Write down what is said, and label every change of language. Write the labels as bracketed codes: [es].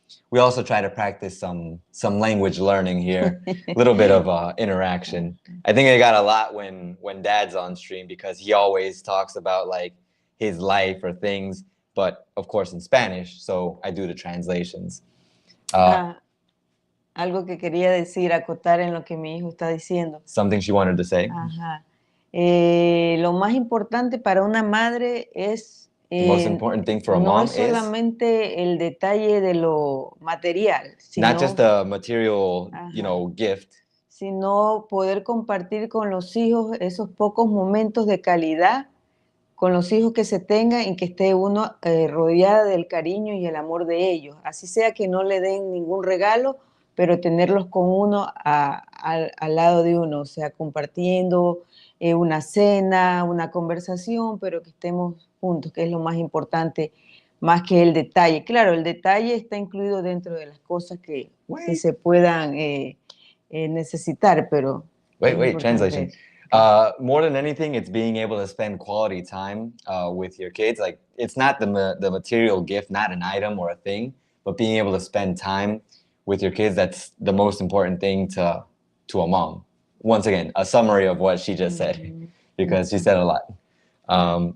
[en] We also try to practice some language learning here, a little bit of interaction. I think I got a lot when Dad's on stream because he always talks about like his life or things, but of course in Spanish, so I do the translations. [es] Algo que quería decir, acotar en lo que mi hijo está diciendo. [en] Something she wanted to say. [es] Ajá. Lo más importante para una madre es [en] The most important thing for a [es] no [en] mom [es] es solamente el detalle de lo material, sino, [en] not just a material, you know, gift, [es] sino poder compartir con los hijos esos pocos momentos de calidad con los hijos que se tengan y que esté uno rodeada del cariño y el amor de ellos. Así sea que no le den ningún regalo, pero tenerlos con uno al lado de uno, o sea, compartiendo una cena, una conversación, pero que estemos juntos, que es lo más importante, más que el detalle. Claro, el detalle está incluido dentro de las cosas que se puedan necesitar, pero... [en] Wait, translation. More than anything, it's being able to spend quality time with your kids. Like, it's not the material gift, not an item or a thing, but being able to spend time with your kids. That's the most important thing to a mom. Once again, a summary of what she just said, because she said a lot.